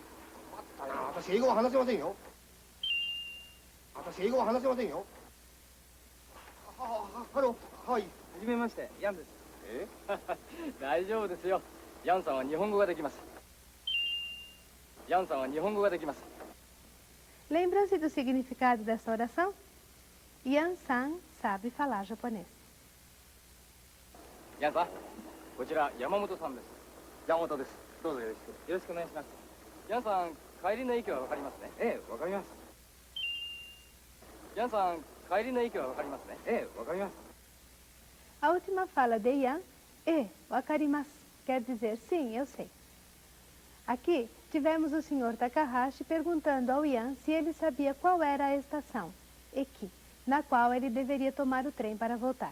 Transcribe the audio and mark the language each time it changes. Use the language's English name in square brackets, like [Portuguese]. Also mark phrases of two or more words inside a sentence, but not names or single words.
[Japanese] 私英語は話せませんよ。私英語は話せませんよ。ハロー、はい。はじめまして、ヤンです。大丈夫ですよ。ヤンさんは日本語ができます。ヤンさんは日本語ができます。 [Portuguese] Lembram-se do significado dessa oração? Yan-san sabe falar japonês. [Japanese] ヤンさん、こちら山本さんです。山本です。どうぞよろしく。よろしくお願いします。ヤンさん、帰りの駅はわかりますね。ええ、わかります。ヤンさん、帰りの駅はわかりますね。ええ、わかります。 [Portuguese] A última fala de Yan, wakarimasu, quer dizer sim, eu sei. Aqui tivemos o Sr. Takahashi perguntando ao Yan se ele sabia qual era a estação, Eki, na qual ele deveria tomar o trem para voltar.